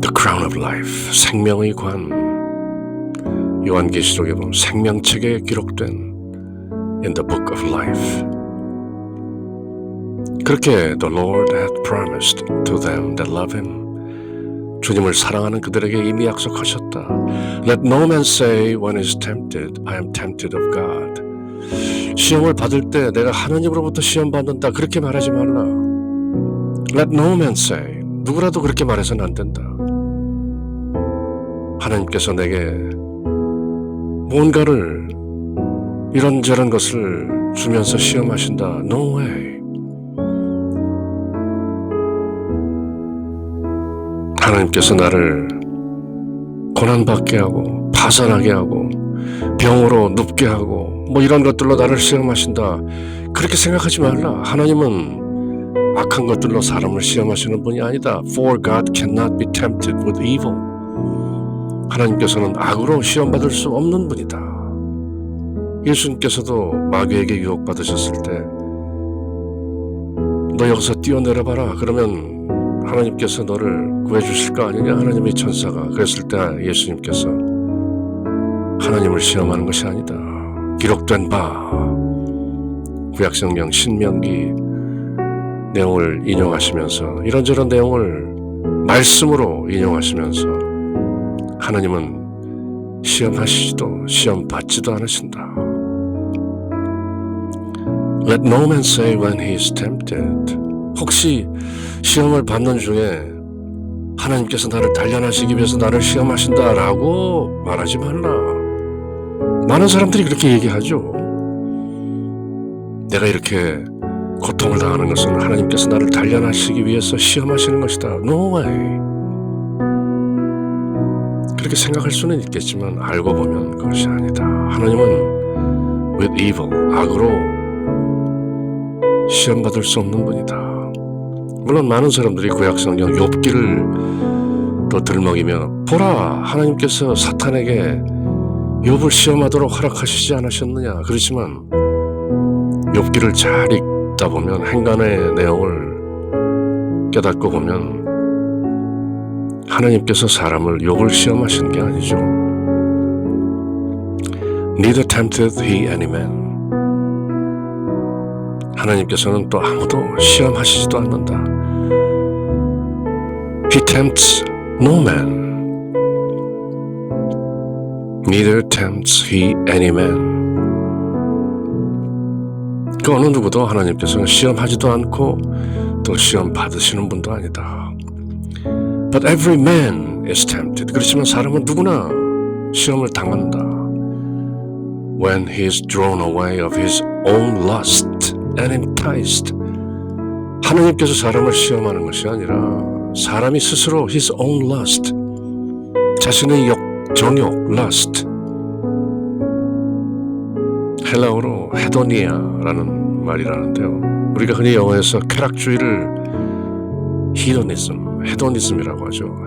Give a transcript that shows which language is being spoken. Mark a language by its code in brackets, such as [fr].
[en] The crown of life, [ko] 생명의 관. 요한계시록에 보면 생명책에 기록된 [en] in the book of life. [ko] 그렇게 [en] the Lord hath promised to them that love him. [ko] 주님을 사랑하는 그들에게 이미 약속하셨다. [en] Let no man say when he is tempted, I am tempted of God. [ko] 시험을 받을 때 내가 하나님으로부터 시험 받는다 그렇게 말하지 말라. [en] Let no man say. [ko] 누구라도 그렇게 말해서는 안 된다. 하나님께서 내게 뭔가를 이런저런 것을 주면서 시험하신다. [en] No way. [ko] 하나님께서 나를 고난받게 하고 파산하게 하고 병으로 눕게 하고 뭐 이런 것들로 나를 시험하신다. 그렇게 생각하지 말라. 하나님은 악한 것들로 사람을 시험하시는 분이 아니다. [en] For God cannot be tempted with evil. [ko] 하나님께서는 악으로 시험받을 수 없는 분이다. 예수님께서도 마귀에게 유혹받으셨을 때 너 여기서 뛰어내려봐라. 그러면 하나님께서 너를 구해주실 거 아니냐? 하나님의 천사가 그랬을 때 예수님께서 하나님을 시험하는 것이 아니다. 기록된 바 구약성경 신명기 내용을 인용하시면서 이런저런 내용을 말씀으로 인용하시면서 하나님은 시험하시지도 시험 받지도 않으신다. [en] Let no man say when he is tempted. [ko] 혹시 시험을 받는 중에 하나님께서 나를 단련하시기 위해서 나를 시험하신다라고 말하지 말라. 많은 사람들이 그렇게 얘기하죠. 내가 이렇게 고통을 당하는 것은 하나님께서 나를 단련하시기 위해서 시험하시는 것이다. [en] No way. [ko] 그렇게 생각할 수는 있겠지만 알고 보면 그것이 아니다. 하나님은 [en] with evil, [ko] 악으로 시험받을 수 없는 분이다. 물론 많은 사람들이 구약성경 욥기를 또 들먹이며 보라 하나님께서 사탄에게 욥을 시험하도록 허락하시지 않으셨느냐. 그렇지만 욥기를 잘 읽다 보면 행간의 내용을 깨닫고 보면 하나님께서 사람을 욥을 시험하신 게 아니죠. [en] Neither tempted he any man. [ko] 하나님께서는 또 아무도 시험하시지도 않는다. He tempts no man. Neither tempts he any man. 그 어느 누구도 하나님께서는 시험하지도 않고 또 시험 받으시는 분도 아니다. [en] But every man is tempted. [ko] 그렇지만 사람은 누구나 시험을 당한다. [en] When he is drawn away of his own lust and enticed. [ko] 하나님께서 사람을 시험하는 것이 아니라 사람이 스스로 [en] his own lust, [ko] 자신의 정욕, lust. 헬라어로 헤도니아라는 말이라는데요. 우리가 흔히 영어에서 쾌락주의를 헤도니즘이라고 하죠.